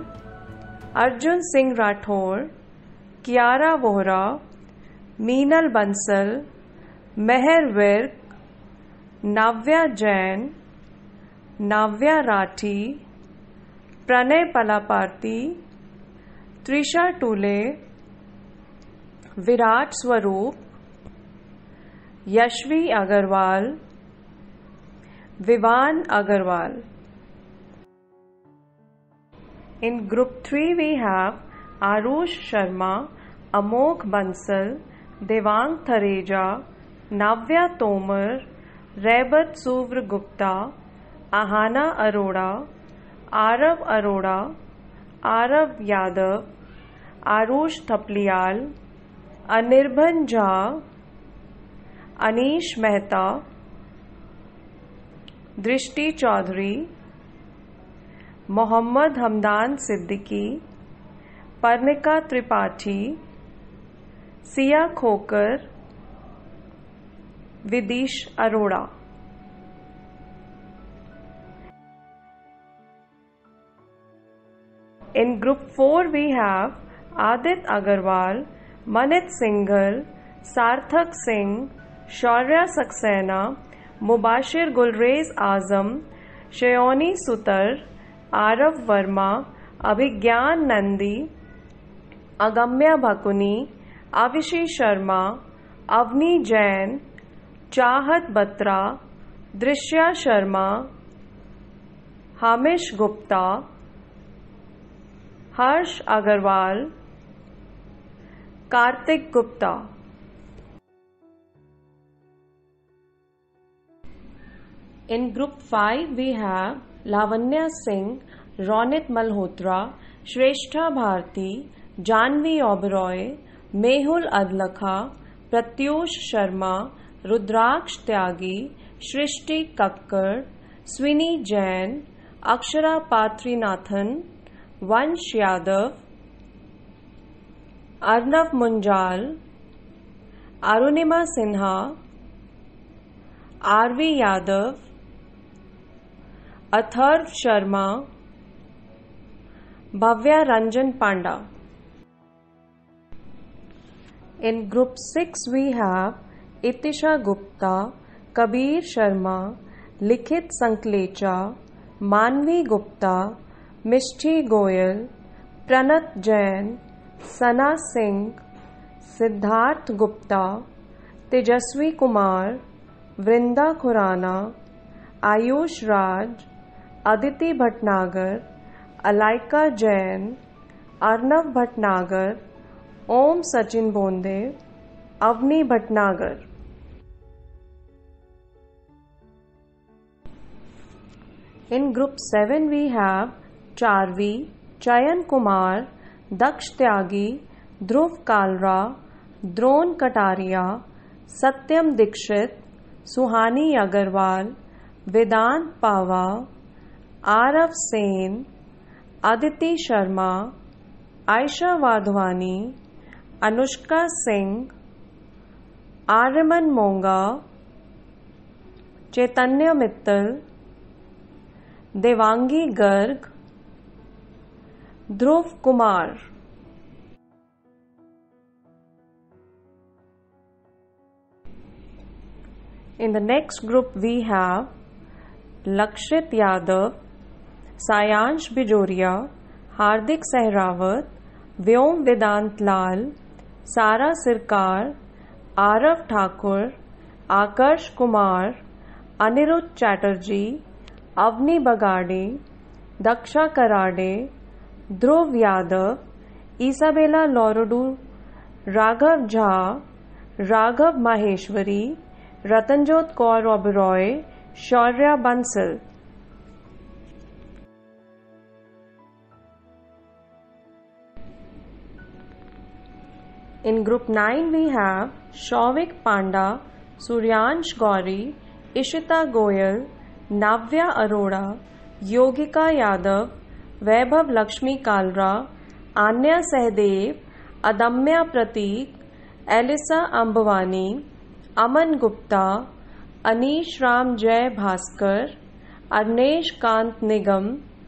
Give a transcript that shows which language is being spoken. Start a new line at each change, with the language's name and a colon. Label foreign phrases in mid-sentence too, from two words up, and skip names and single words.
English: Arjun Singh Rathore, Kiara Vohra, Meenal Bansal, Meher Virk, Navya Jain, Navya Rathi, Pranay Palaparti, Trisha Tule, Virat Swaroop, Yashvi Agarwal, Vivan Agarwal. In group 3 we have Arush Sharma, Amogh Bansal, Devang Thareja, Navya Tomar, Rebat Suvr Gupta, Ahana Arora, Arav Arora, Arav Yadav, Arush Thapliyal, Anirban Jha, Anish Mehta, Drishti Chaudhary, Mohammad Hamdan Siddiqui, Parnika Tripathi, Sia Khokar, Vidish Arora. In group 4 we have Adit Agarwal, Manit Singhal, Sarthak Singh, Shaurya Saxena, Mubashir Gulrez Azam, Shayoni Sutar, Arav Verma, Abhigyan Nandi, Agamya Bhakuni, Avishi Sharma, Avni Jain, Chahat Batra, Drishya Sharma, Hamish Gupta, Harsh Agarwal, Kartik Gupta. In group 5 we have Lavanya Singh, Ronit Malhotra, Shrestha Bharti, Janvi Oberoi, Mehul Adlakha, Pratyush Sharma, Rudraksh Tyagi, Shrishti Kakkar, Swini Jain, Akshara Patrinathan, Vansh Yadav, Arnav Munjal, Arunima Sinha, R.V. Yadav, Atharv Sharma, Bhavya Ranjan Panda. In group 6 we have Itisha Gupta, Kabir Sharma, Likhit Sanklecha, Manvi Gupta, Mishti Goyal, Pranat Jain, Sana Singh, Siddharth Gupta, Tejasvi Kumar, Vrinda Khurana, Ayush Raj, Aditi Bhatnagar, Alaika Jain, Arnav Bhatnagar, Om Sachin Bonde, Avni Bhatnagar. In group 7 we have Charvi, Chayan Kumar, Daksh Tyagi, Dhruv Kalra, Dron Kataria, Satyam Dikshit, Suhani Agarwal, Vedant Pava, Arav Sen, Aditi Sharma, Aisha Wadhwani, Anushka Singh, Aryaman Monga, Chaitanya Mittal, Devangi Garg, Dhruv Kumar. In the next group we have Lakshit Yadav, Sayansh Bijoria, Hardik Sehrawat, Vyom Vedant Lal, Sara Sirkar, Arav Thakur, Akarsh Kumar, Anirudh Chatterjee, Avni Bagade, Daksha Karade, Dhruv Yadav, Isabella Lorodu, Raghav Jha, Raghav Maheshwari, Ratanjot Kaur Oberoi, Shaurya Bansal. In group 9 we have Shauvik Panda, Suryansh Gauri, Ishita Goyal, Navya Arora, Yogika Yadav, Vaibhav Lakshmi Kalra, Anya Sehdev, Adamya Prateek, Elisa Ambavani, Aman Gupta, Anish Ram Jai Bhaskar, Arnesh Kant Nigam,